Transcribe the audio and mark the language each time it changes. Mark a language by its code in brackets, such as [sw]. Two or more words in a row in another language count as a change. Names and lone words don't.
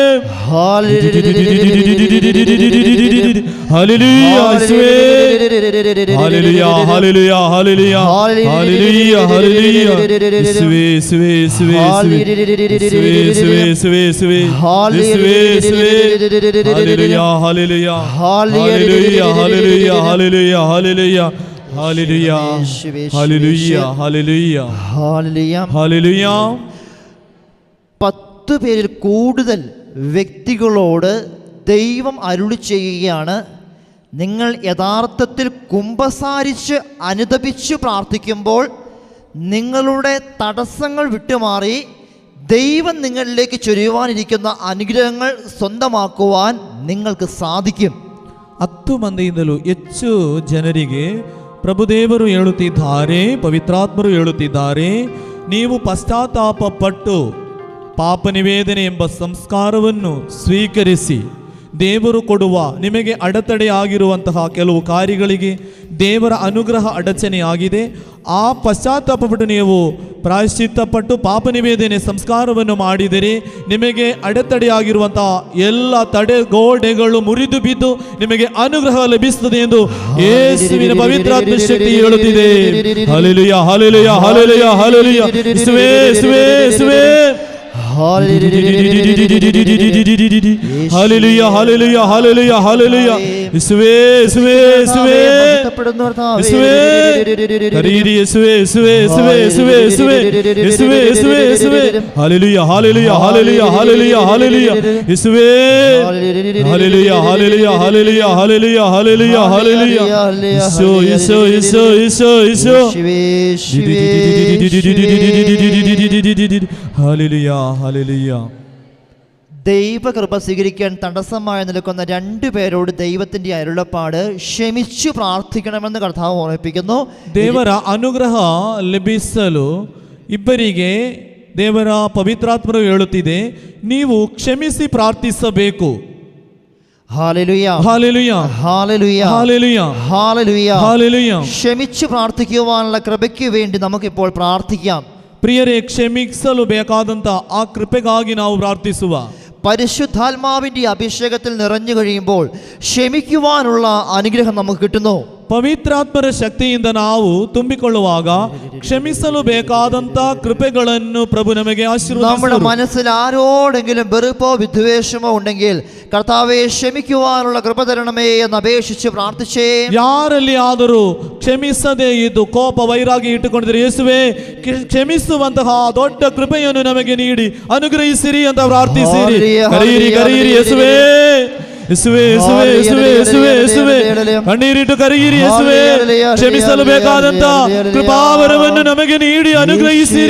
[kn] ಹಲ್ಲೆಲೂಯಾ ಯೇಸುವೇ ಹಲ್ಲೆಲೂಯಾ ಹಲ್ಲೆಲೂಯಾ ಹಲ್ಲೆಲೂಯಾ ಹಲ್ಲೆಲೂಯಾ ಹಲ್ಲೆಲೂಯಾ ಯೇಸುವೇ ಯೇಸುವೇ ಯೇಸುವೇ ಯೇಸುವೇ ಯೇಸುವೇ ಯೇಸುವೇ ಯೇಸುವೇ ಹಲ್ಲೆಲೂಯಾ ಹಲ್ಲೆಲೂಯಾ ಹಲ್ಲೆಲೂಯಾ ಹಲ್ಲೆಲೂಯಾ ಹಲ್ಲೆಲೂಯಾ ಹಲ್ಲೆಲೂಯಾ [ml] ഹല്ലേലൂയ ഹല്ലേലൂയ ഹല്ലേലൂയ ഹല്ലേലൂയ. 10 പേരിൽ കൂടുതൽ വ്യക്തികളോട് ദൈവം അരുളി ചെയ്യുകയാണ്, നിങ്ങൾ യഥാർത്ഥത്തിൽ കുമ്പസാരിച്ച് അനുതപിച്ച് പ്രാർത്ഥിക്കുമ്പോൾ നിങ്ങളുടെ തടസ്സങ്ങൾ വിട്ടുമാറി ദൈവം നിങ്ങളിലേക്ക് ചൊരിയുവാനിരിക്കുന്ന അനുഗ്രഹങ്ങൾ സ്വന്തമാക്കുവാൻ നിങ്ങൾക്ക് സാധിക്കും. [kn] 10 ಮಂದಿಯಿಂದಲೂ ಹೆಚ್ಚು ಜನರಿಗೆ ಪ್ರಭುದೇವರು ಹೇಳುತ್ತಿದ್ದಾರೆ, ಪವಿತ್ರಾತ್ಮರು ಹೇಳುತ್ತಿದ್ದಾರೆ, ನೀವು ಪಶ್ಚಾತ್ತಾಪ ಪಟ್ಟು ಪಾಪ ನಿವೇದನೆ ಎಂಬ ಸಂಸ್ಕಾರವನ್ನು ಸ್ವೀಕರಿಸಿ ದೇವರು ಕೊಡುವ ನಿಮಗೆ ಅಡೆತಡೆಯಾಗಿರುವಂತಹ ಕೆಲವು ಕಾರ್ಯಗಳಿಗೆ ದೇವರ ಅನುಗ್ರಹ ಅಡಚಣೆಯಾಗಿದೆ. ಆ ಪಶ್ಚಾತ್ತಾಪಪಟ್ಟು ನೀವು ಪ್ರಾಯಶ್ಚಿತ್ತಪಟ್ಟು ಪಾಪ ನಿವೇದನೆ ಸಂಸ್ಕಾರವನ್ನು ಮಾಡಿದರೆ ನಿಮಗೆ ಅಡೆತಡೆಯಾಗಿರುವಂತಹ ಎಲ್ಲ ತಡೆಗೋಡೆಗಳು ಮುರಿದು ಬಿದ್ದು ನಿಮಗೆ ಅನುಗ್ರಹ ಲಭಿಸುತ್ತದೆ ಎಂದು ಯೇಸುವಿನ ಪವಿತ್ರಾತ್ಮ ಶಕ್ತಿ ಹೇಳುತ್ತಿದೆ. ಹಲ್ಲೆಲೂಯಾ ಹಲ್ಲೆಲೂಯಾ ಹಲ್ಲೆಲೂಯಾ ಹಲ್ಲೆಲೂಯಾ ಯೇಸುವೇ ಯೇಸುವೇ ಯೇಸುವೇ [ml] ഹല്ലേലൂയ ഹല്ലേലൂയ ഹല്ലേലൂയ ഹല്ലേലൂയ യേശുവേ യേശുവേ യേശുവേ യേശുവേ കരീരി യേശുവേ യേശുവേ യേശുവേ യേശുവേ യേശുവേ യേശുവേ യേശുവേ യേശുവേ ഹല്ലേലൂയ ഹല്ലേലൂയ ഹല്ലേലൂയ ഹല്ലേലൂയ ഹല്ലേലൂയ യേശുവേ ഹല്ലേലൂയ ഹല്ലേലൂയ ഹല്ലേലൂയ ഹല്ലേലൂയ ഹല്ലേലൂയ ഹല്ലേലൂയ യേശോ യേശോ യേശോ യേശോ യേശോ ഹല്ലേലൂയ ഹല്ലേലൂയ. ദൈവകൃപ സ്വീകരിക്കാൻ തടസ്സമായി നിൽക്കുന്ന 2 പേരോട് ദൈവത്തിന്റെ അരുളപ്പാട് ക്ഷമിച്ചു പ്രാർത്ഥിക്കണമെന്ന് കർത്താവ് ഓർമ്മിപ്പിക്കുന്നു. [kn] ದೇವರ ಅನುಗ್ರಹ ಲಭಿಸಲು ಇಬ್ಬರಿಗೆ ದೇವರ ಪವಿತ್ರಾತ್ಮರು ಹೇಳುತ್ತಿದೆ, ನೀವು ಕ್ಷಮಿಸಿ ಪ್ರಾರ್ಥಿಸಬೇಕು. [ml] ഹല്ലേലൂയ ഹല്ലേലൂയ ഹല്ലേലൂയ ഹല്ലേലൂയ ഹല്ലേലൂയ ഹല്ലേലൂയ. ക്ഷമിച്ചു പ്രാർത്ഥിക്കുവാനുള്ള കൃപയ്ക്ക് വേണ്ടി നമുക്കിപ്പോൾ പ്രാർത്ഥിക്കാം. [kn] ಪ್ರಿಯರೇ, ಕ್ಷಮಿಸಲು ಬೇಕಾದಂತ ಆ ಕೃಪೆಗಾಗಿ ನಾವು ಪ್ರಾರ್ಥಿಸುವ. [ml] പരിശുദ്ധാത്മാവിന്റെ അഭിഷേകത്തിൽ നിറഞ്ഞു കഴിയുമ്പോൾ ക്ഷമിക്കുവാനുള്ള അനുഗ്രഹം നമുക്ക് കിട്ടുന്നു. [kn] ಪವಿತ್ರಾತ್ಮರ ಶಕ್ತಿಯಿಂದ ನಾವು ತುಂಬಿಕೊಳ್ಳುವಾಗ ಕ್ಷಮಿಸಲು ಬೇಕಾದಂತ ಕೃಪೆಗಳನ್ನು ಪ್ರಭು ನಮಗೆ ಆಶೀರ್ವದಿಸುವರು. [ml] നമ്മുടെ മനസ്സിൽ ആരോടെങ്കിലും വെറുപ്പോ വിദ്വേഷമോ ഉണ്ടെങ്കിൽ കർത്താവേ ക്ഷമിക്കുവാനുള്ള കൃപ തരണമേ എന്ന് അപേക്ഷിച്ച് പ്രാർത്ഥിച്ചേ. [kn] ಯಾರಲ್ಲಿ ಆದರೂ ಕ್ಷಮಿಸದೇ ಇದ್ದು ಕೋಪ ವೈರಾಗ್ಯ ಇಟ್ಟುಕೊಂಡಿದ್ರೆ ಯೇಸುವೇ ಕ್ಷಮಿಸುವಂತಹ ದೊಡ್ಡ ಕೃಪೆಯನ್ನು ನಮಗೆ ನೀಡಿ ಅನುಗ್ರಹಿಸಿರಿ ಅಂತ ಪ್ರಾರ್ಥಿಸಿರಿ. ಕರೀರಿ ಕರೀರಿ ಯೇಸುವೇ ಯೇಸುವೇ ಯೇಸುವೇ ಯೇಸುವೇ ಯೇಸುವೇ ಯೇಸುವೇ ಕಣ್ಣೀರಿಟ್ಟು ಕರೀರಿ ಯೇಸುವೇ ಕ್ಷಮಿಸಲು ಬೇಕಾದಂತ ಕೃಪಾವರವನ್ನು ನಮಗೆ ನೀಡಿ ಅನುಗ್ರಹಿಸಿರಿ.